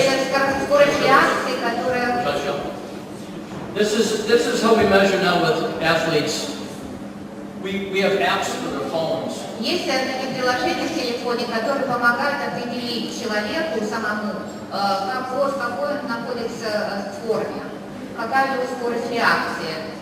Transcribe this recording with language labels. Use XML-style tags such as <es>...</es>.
<ru>Это скорость реакции, которая...</ru> <en>This is how we measure now with athletes. We have apps for their phones.</en> <ru>Есть такие приложения в телефоне, которые помогают определить человеку самому, в какой он находится в форме, какая у него скорость реакции.</ru>